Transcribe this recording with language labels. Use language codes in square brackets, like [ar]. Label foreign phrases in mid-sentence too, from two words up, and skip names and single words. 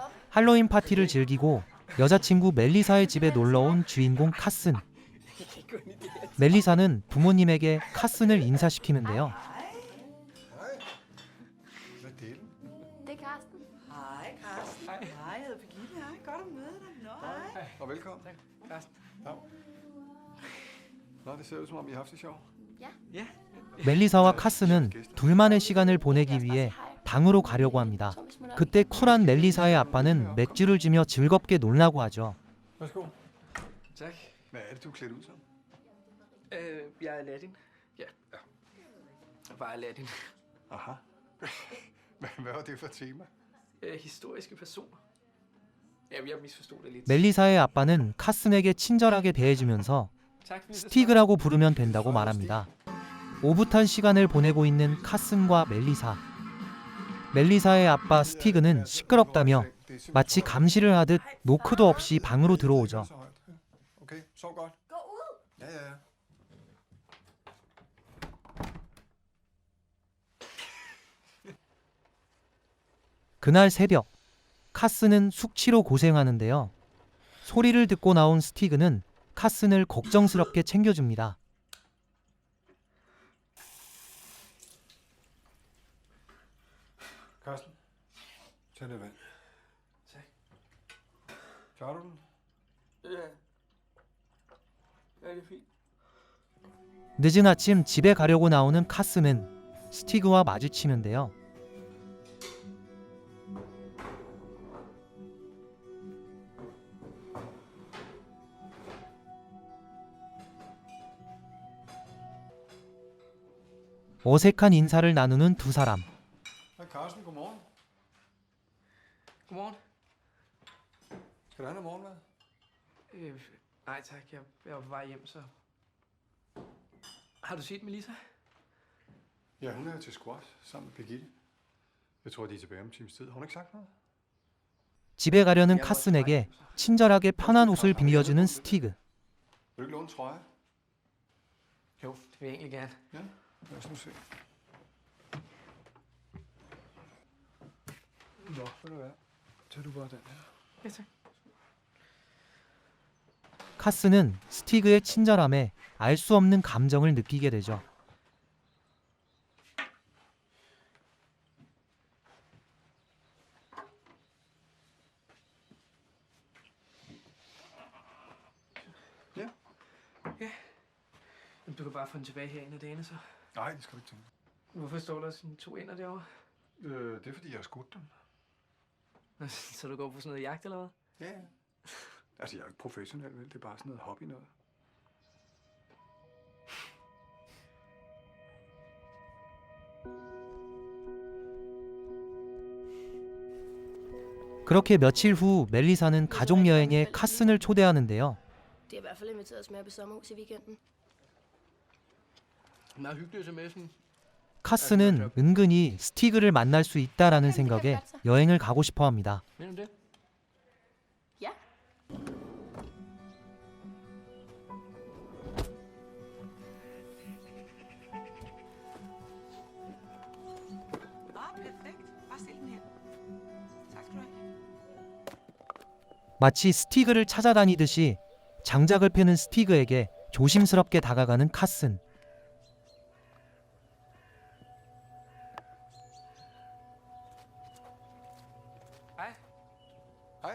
[ko] 할로윈 파티를 즐기고 여자친구 멜리사의 집에 놀러온 주인공 카슨. 멜리사는 부모님에게 카슨을 인사시키는데요. [da] Hvad er det? Det er Karsten. Hej, Karsten. Hej, jeg hedder Birgitte. Hej, godt at møde dig. Nå, hej. Og velkommen. Karsten. Ja. Nå, det ser ud som om I har haft det sjovt. Ja. [ko] 멜리사와 카슨은 둘만의 시간을 보내기 위해 방으로 가려고 합니다. 그때 쿨한 멜리사의 아빠는 맥주를 주며 즐겁게 놀라고 하죠. [da] Værsgo. Tak. Hvad er det, du er klædt ud som? Jeg er Aladdin. Ja. Bare Aladdin. Aha. Hvad var det for et tema? Historiske personer. Ja, jeg misforstod det lidt. [ko] 멜리사의 아빠는 카슨에게 친절하게 대해주면서 [da] Tak, fordi [ko] 스티그라고 부르면 된다고 말합니다. 오붓한 시간을 보내고 있는 카슨과 멜리사. 멜리사의 아빠 스티그는 시끄럽다며 마치 감시를 하듯 노크도 없이 방으로 들어오죠. [da] Okay, sov godt. Gå ud. Ja, ja, ja. [ko] 그날 새벽, 카슨은 숙취로 고생하는데요. 소리를 듣고 나온 스티그는 카슨을 걱정스럽게 챙겨줍니다. [da] Karsten, tag lidt vand. Tak. Klarer du den? Ja. Ja, det er fint. [ko] 늦은 아침 집에 가려고 나오는 카슨은 스티그와 마주치는데요. 어색한 인사를 나누는 두 사람. [da] Hej Karsten, godmorgen. Godmorgen. Skal du have noget morgenmad? Nej tak, jeg var på vej hjem, så... Har du set Melissa? Ja, hun er til squash sammen med Birgitte. Jeg tror, de er tilbage om en times tid. Har hun ikke sagt noget? [ko] 집에 가려는 카슨에게 친절하게 편한 옷을 빌려주는 스티그. [da] Vil du ikke låne en trøje? Jo, det vil jeg egentlig gerne. Ja, lad os nu se. Nå, ved du hvad? Tag du bare den her. Ja, tak. [ko] 카슨은 스티그의 친절함에 알 수 없는 감정을 느끼게 되죠. [da] Jamen, du kan bare få den tilbage her en af dagene, så. Nej, det skal du ikke tænke. Hvorfor står der sådan 2 ender derovre? Det er fordi, jeg har skudt dem. Nå, så du går på sådan noget jagt eller hvad? Ja, ja. Altså, jeg er jo ikke professionel, vel? Det er bare sådan noget hobby noget. [ko] 그렇게 며칠 후 멜리사는 가족 여행에 카슨을 초대하는데요. [da] Det har i hvert fald inviteret os med op i sommerhus i weekenden. Meget hyggeligt at tage med sådan. [ko] 카슨은 은근히 스티그를 만날 수 있다라는 생각에 여행을 가고 싶어 합니다. [da] Mener du det? Ja. Nå, perfekt. Bare stil den her. Tak skal du have. [ko] 마치 스티그를 찾아다니듯이 장작을 패는 스티그에게 조심스럽게 다가가는 카슨. [da] Hej. Hej.